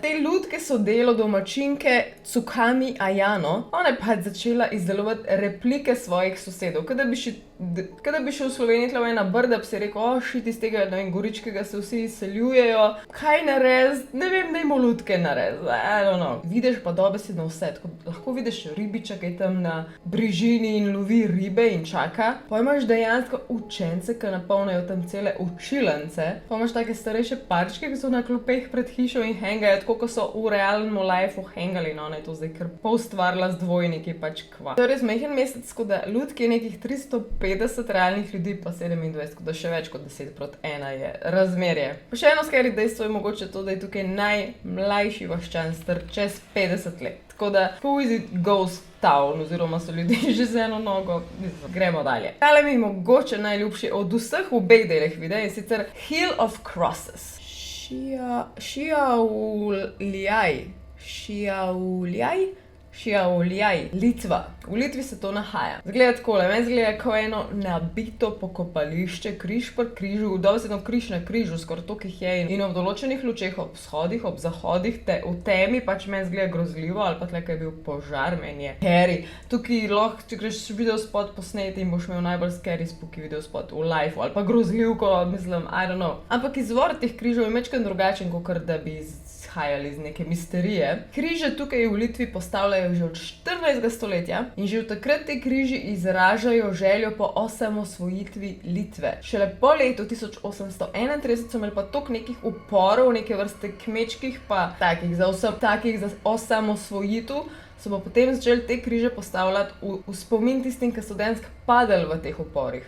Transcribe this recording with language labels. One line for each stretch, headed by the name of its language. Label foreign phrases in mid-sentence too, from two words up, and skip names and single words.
Slovenian: Te lutke so delo domačinke Tsukami Ayano. Ona je pač začela izdelovati replike svojih sosedov. Kada bi šel v Sloveniji tla v ena brda, bi si rekel, shit, iz tega, ne vem, Goričkega se vsi izseljujejo. Kaj narediti? Ne vem, dajmo lutke narediti.
English: I don't know.
Slovenian: Vidiš pa dobesedno vse. Tako, lahko vidiš ribiča, ki je tam na brežini in lovi ribe in čaka. Pa imaš dejansko učence, ki napolnijo tam cele učilnice. Pa imaš take starejše parčke, ki so na klopeh pred hišo in hangajo, tako kot so v realnem lifeu hangali, no, ona je to zdaj kar poustvarila z dvojniki, pač kva. To je res majhen mesec, tako da lutk je nekih 350 realnih ljudi, pa 27, tako da še več kot 10:1 je razmerje. Pa še eno scary dejstvo je mogoče to, da je tukaj najmlajši vaščan star čez 50 let. Tako da,
English: who is it ghost town,
Slovenian: oziroma so ljudje že z eno nogo. Gremo dalje. Tale mi je mogoče najljubši od vseh v obeh delih videa, je sicer Hill of Crosses. Šiauliai, Litva. V Litvi se to nahaja. Zgleda takole, meni zgleda kot eno nabito pokopališče, križ pri križu, dobesedno križ na križu, skoraj toliko jih je in ob določenih lučeh, ob vzhodih, ob zahodih, v temi pač meni zgleda grozljivo, ali pa tle, ko je bil požar, meni je scary. Tukaj lahko, če greš videospot posneti in boš imel najbolj
English: scary spooky
Slovenian: videospot v lifeu, ali pa grozljivko, mislim,
English: I don't know.
Slovenian: Ampak izvor teh križov je majčkeno drugačen, kakor da bi izhajali iz neke misterije. Križe tukaj v Litvi postavljajo že od 14. stoletja in že od takrat te križi izražajo željo po osamosvojitvi Litve. Šele po letu 1831 so imeli pa toliko nekih uporov, neke vrste kmečkih pa takih za osamosvojitev, so pa potem začeli te križe postavljati v spomin tistim, ki so dejansko padali v teh uporih.